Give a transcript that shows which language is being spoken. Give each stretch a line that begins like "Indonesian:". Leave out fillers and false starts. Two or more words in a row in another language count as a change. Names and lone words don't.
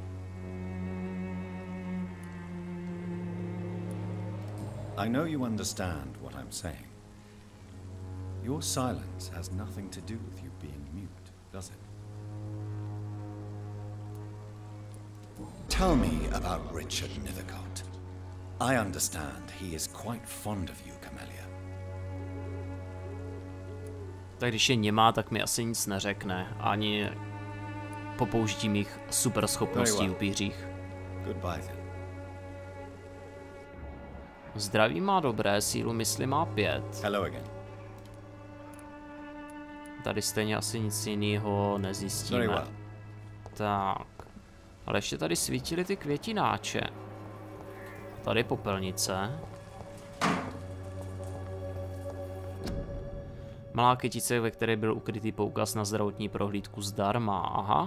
English: I know you understand what I'm saying. Your silence has nothing to do with you being mute, does it? Tell me about Richard Nethercott. I understand he is quite fond of you, Camellia.
Czech: Tak když je němá, tak mi asi nic neřekne. Ani po použití mých superschopností upířích.
English: Goodbye then.
Czech: Zdraví má dobré, sílu mysli má 5.
English: Hello again.
Czech: Tady stejně asi nic jiného nezjistíme.
English: Very well.
Czech: Tak. Ale ještě tady svítily ty květináče. Tady popelnice. Malá kytice, ve které byl ukrytý poukaz na zdravotní prohlídku zdarma. Aha.